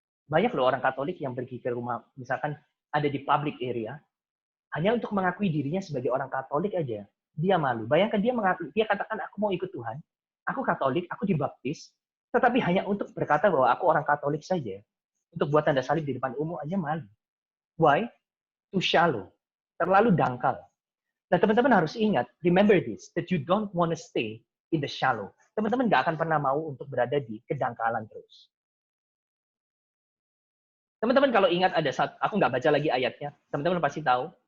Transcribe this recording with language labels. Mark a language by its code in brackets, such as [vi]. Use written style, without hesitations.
[id] Banyak loh orang Katolik yang pergi ke rumah, misalkan ada di public area, hanya untuk mengakui dirinya sebagai orang Katolik aja, dia malu. Bayangkan dia katakan, aku mau ikut Tuhan, aku Katolik, aku dibaptis, tetapi hanya untuk berkata bahwa aku orang Katolik saja, untuk buat tanda salib di depan umum aja malu. [en] Why? Too shallow. [id] Terlalu dangkal. Nah, teman-teman harus ingat, [en] remember this, that you don't want to stay in the shallow. [id] Teman-teman nggak akan pernah mau untuk berada di kedangkalan terus. Teman-teman kalau ingat ada satu, aku nggak baca lagi ayatnya, teman-teman pasti tahu.